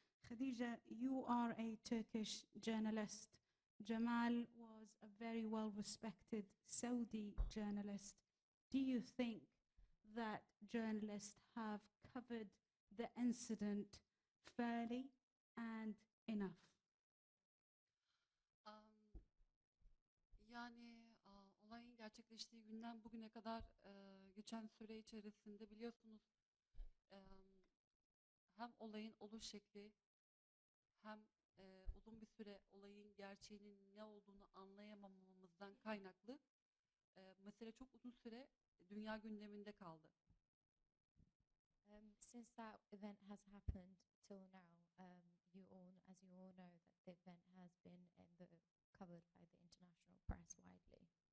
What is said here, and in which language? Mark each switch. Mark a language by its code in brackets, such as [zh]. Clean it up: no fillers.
[en] Khadija, you are a Turkish journalist. Jamal was a very well-respected Saudi journalist. Do you think that journalists have covered the incident fairly and enough? [tr] Yani olayın gerçekleştiği günden bugüne kadar geçen süre içerisinde biliyorsunuz hem olayın oluş şekli hem uzun bir süre olayın gerçeğinin ne olduğunu anlayamamamızdan kaynaklı mesele çok uzun süre dünya gündeminde kaldı. [en] Since that event has happened till now, as you all know, that the event has been covered by the international press widely.